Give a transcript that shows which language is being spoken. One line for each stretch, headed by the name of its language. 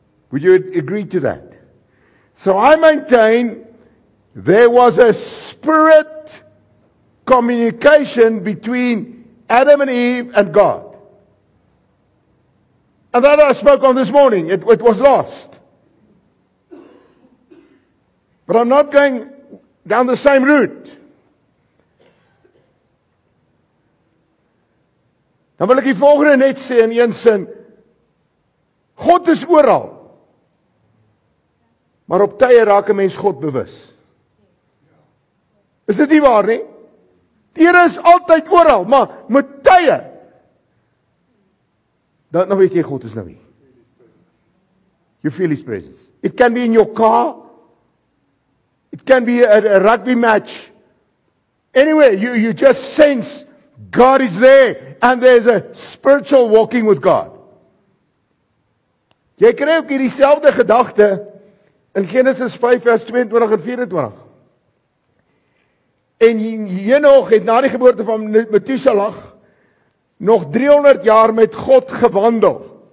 English: Would you agree to that? So I maintain there was a spirit communication between Adam and Eve and God. And that I spoke on this morning. It was lost. But I'm not going down the same route.
Afrikaans: Dan wil ek die volgende net sê in een sin. God is oral. Maar op tye raak 'n mens God bewus. Is dit nie waar nie? Die Here is altyd oral, maar met tye. Dan weet jy God is nou hier.
English: You feel His presence. It can be in your car. It can be a rugby match. Anyway, you just sense God is there and there's a spiritual walking with God.
Afrikaans: Jy kry ook hierdie selfde gedagte in Genesis 5 vers 22 en 24. En Henog het na die geboorte van Methuselah nog 300 jaar met God gewandel.